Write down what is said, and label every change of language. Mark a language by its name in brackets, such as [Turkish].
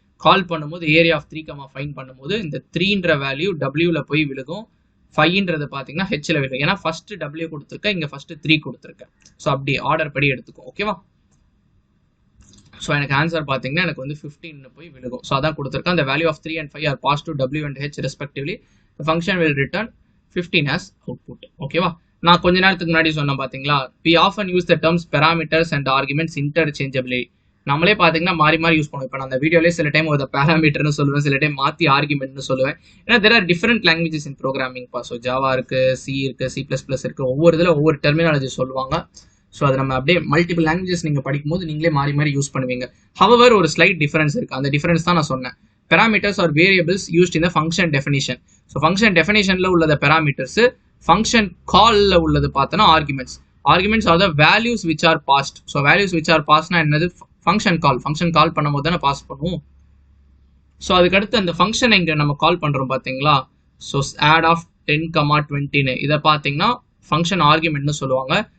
[Tamil] கால் பண்ணும்போது area of 3,5 பண்ணும்போது இந்த 3ன்ற வேல்யூ டபிள்யூவில் போய் விழுகும், 5ன்றது பார்த்தீங்கன்னா ஹெச்சில் விழுகும். ஏன்னா ஃபர்ஸ்ட் டபிள்யூ கொடுத்துருக்கேன், இங்கே ஃபர்ஸ்ட் 3 கொடுத்துருக்கேன். ஸோ அப்படி ஆர்டர் படி எடுத்துக்கும். ஓகேவா? ஸோ எனக்கு ஆன்சர் பார்த்தீங்கன்னா எனக்கு வந்து 15 போய் விழுகும். ஸோ அதான் கொடுத்துருக்கேன். [English] அந்த value of 3 and 5 are pass to W and H respectively. The function will return 15 as output. ஓகேவா? [Tamil] நான் கொஞ்ச நேரத்துக்கு முன்னாடி சொன்னேன் பார்த்தீங்களா, [English] we often use the terms parameters and arguments interchangeably. [Tamil] நம்மளே பார்த்தீங்கன்னா மாறி மாறி யூஸ் பண்ணுவோம். இப்போ நான் அந்த வீடியோலேயே சில டைம் ஒரு பேராமீட்டர்னு சொல்லுவேன், சில டைம் மாற்றி ஆர்குமெண்ட்னு சொல்லுவேன். [English] ஏன்னா there are different languages in programming. [Tamil] So Java இருக்கு, சி இருக்கு, C++ இருக்கு. ஒவ்வொரு இதில் ஒவ்வொரு டெர்மினாலஜி சொல்லுவாங்க. ஸோ அதை நம்ம அப்படியே மல்டிபிள் லாங்குவேஜஸ் நீங்கள் படிக்கும்போது நீங்களே மாறி மாறி யூஸ் பண்ணுவீங்க. ஹவவர் ஒரு ஸ்லைட் டிஃபரன்ஸ் இருக்கு. அந்த டிஃபரன்ஸ் தான் நான் சொன்னேன். [English] Parameters are variables used in the function definition. [Tamil] So function definitionல உள்ளது parameters, function callல உள்ளது பார்த்தனா arguments. [English] Arguments are the values which are passed. So values which are பாஸ்ட்னா என்னது? [Tamil] ஃபங்க்ஷன் கால் பண்ணும்போது தானே பாஸ் பண்ணுவோம். ஸோ அதுக்கடுத்து அந்த ஃபங்க்ஷனை இங்கே நம்ம கால் பண்ணுறோம் பார்த்தீங்களா? ஸோ ஆட் ஆஃப் 10, 20 இதை பார்த்தீங்கன்னா ஃபங்க்ஷன் ஆர்குமெண்ட்னு சொல்லுவாங்க.